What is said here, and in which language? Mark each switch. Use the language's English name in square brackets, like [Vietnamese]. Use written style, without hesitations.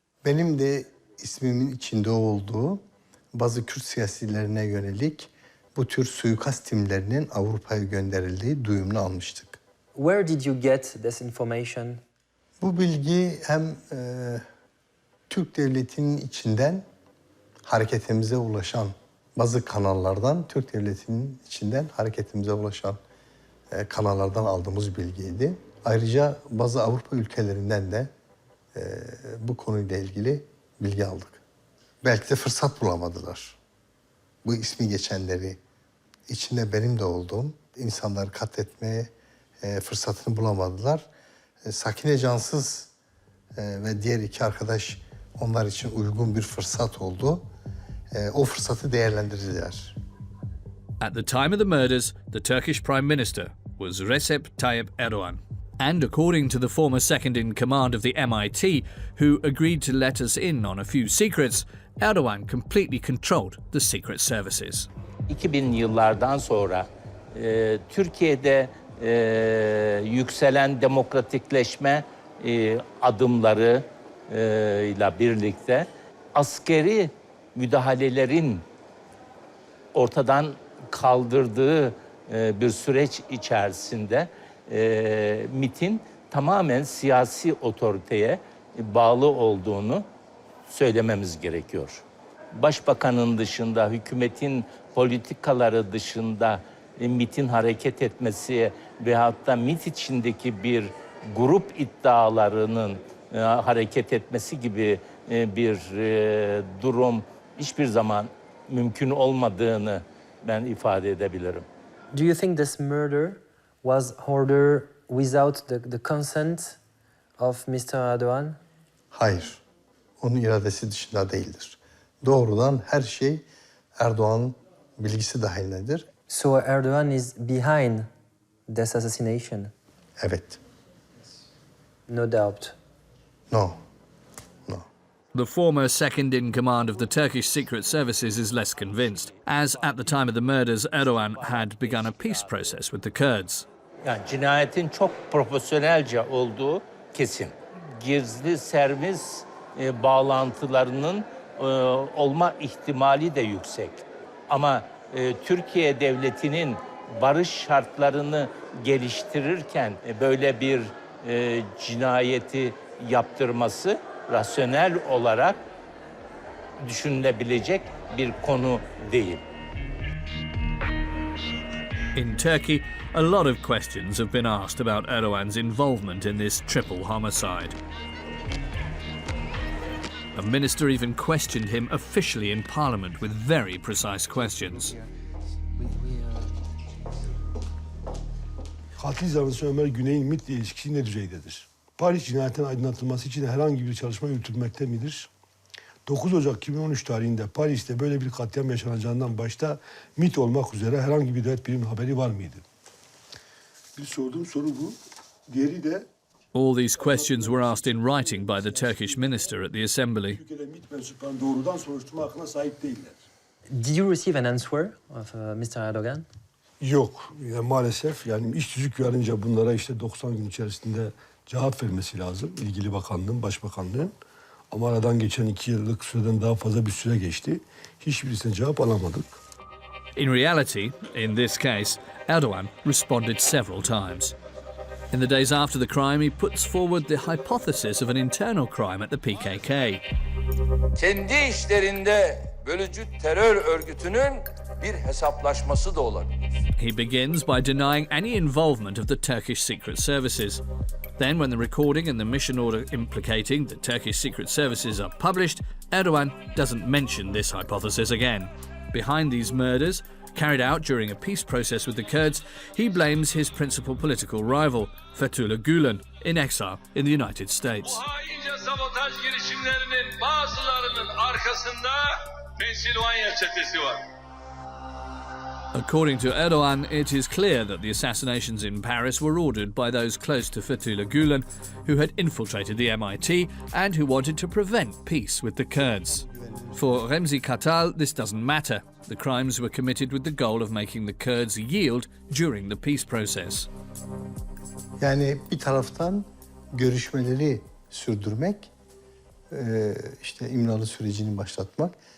[Turkish] Benim de ismimin içinde olduğu bazı Kürt siyasilerine yönelik bu tür suikast timlerinin Avrupa'ya gönderildiği duyumunu almıştık. [English] Where did you get this information? [Turkish] Bu bilgi hem Türk devletinin içinden hareketimize ulaşan bazı kanallardan, Türk devletinin içinden hareketimize ulaşan kanallardan aldığımız bilgiydi. Ayrıca bazı Avrupa ülkelerinden de bu konuyla ilgili bilgi aldık. Belki de fırsat bulamadılar. Bu ismi geçenleri, içinde benim de olduğum insanları katletmeye fırsatını bulamadılar. Sakine Cansiz ve diğer iki arkadaş onlar için uygun bir fırsat oldu. O fırsatı değerlendirdiler. [English] At the time of the murders, the Turkish Prime Minister was Recep Tayyip Erdogan. And according to the former second in command of the MIT, who agreed to let us in on a few secrets, Erdogan completely controlled the secret services. [Turkish] 2000 yıllardan sonra Türkiye'de yükselen demokratikleşme adımları ile birlikte askeri müdahalelerin ortadan kaldırdığı bir süreç içerisinde MİT'in tamamen siyasi otoriteye bağlı olduğunu söylememiz gerekiyor. Başbakanın dışında, hükümetin politikaları dışında MİT'in hareket etmesi veyahut da MİT içindeki bir grup iddialarının hareket etmesi gibi bir durum hiçbir zaman mümkün olmadığını ben ifade edebilirim. [English] Do you think this murder was ordered without the consent of Mr. Erdogan? [Turkish] Hayır, onun iradesi dışında değildir. Doğrudan her şey Erdoğan'ın bilgisi dahilindedir. [English] So Erdogan is behind this assassination? [Turkish] Evet. [English] No doubt. No. The former second in command of the Turkish secret services is less convinced, as at the time of the murders, Erdogan had begun a peace process with the Kurds. [Turkish] Yani cinayetin çok profesyonelce olduğu kesin. Gizli servis bağlantılarının olma ihtimali de yüksek. Ama Türkiye devletinin barış şartlarını geliştirirken böyle bir cinayeti yaptırması rasyonel olarak düşünülebilecek bir konu değil. [English] In Turkey, a lot of questions have been asked about Erdogan's involvement in this triple homicide. A minister even questioned him officially in parliament with very precise questions. [Turkish] Katil zanlısı Ömer Güney'in MİT'le ilişkisi ne düzeydedir? Paris cinayetin aydınlatılması için herhangi bir çalışma yürütülmekte midir? 9 Ocak 2013 tarihinde Paris'te böyle bir katliam yaşanacağından başta MİT olmak üzere herhangi bir devlet biriminin haberi var mıydı? Bir sorduğum soru bu. Diğeri de... [English] All these questions were asked in writing by the Turkish minister at the assembly. [Turkish] Türkiye'de MİT mensuplarının doğrudan soruşturma hakkına sahip değiller. [English] Did you receive an answer of Mr. Erdogan? [Turkish] Yok. Yani maalesef iş tüzük yarınca bunlara işte 90 gün içerisinde cevap vermesi lazım. İlgili bakanlığın, başbakanlığın. Ama aradan geçen 2 yıllık süreden daha fazla bir süre geçti. Hiçbirisine cevap alamadık. [English] In reality, in this case, Erdogan responded several times. In the days after the crime, he puts forward the hypothesis of an internal crime at the PKK. [Turkish] Kendi işlerinde bölücü terör örgütünün bir hesaplaşması da olabilir. [English] He begins by denying any involvement of the Turkish secret services. Then, when the recording and the mission order implicating the Turkish secret services are published, Erdogan doesn't mention this hypothesis again. Behind these murders, carried out during a peace process with the Kurds, he blames his principal political rival, Fethullah Gulen, in exile in the United States. [Turkish] Haince sabotaj girişimlerinin bazılarının arkasında Pensilvanya çetesi var. [English] According to Erdogan, it is clear that the assassinations in Paris were ordered by those close to Fethullah Gulen, who had infiltrated the MIT and who wanted to prevent peace with the Kurds. For Remzi Kartal, this doesn't matter. The crimes were committed with the goal of making the Kurds yield during the peace process. [Turkish] Yani bir taraftan görüşmeleri sürdürmek, işte İmralı sürecini başlatmak.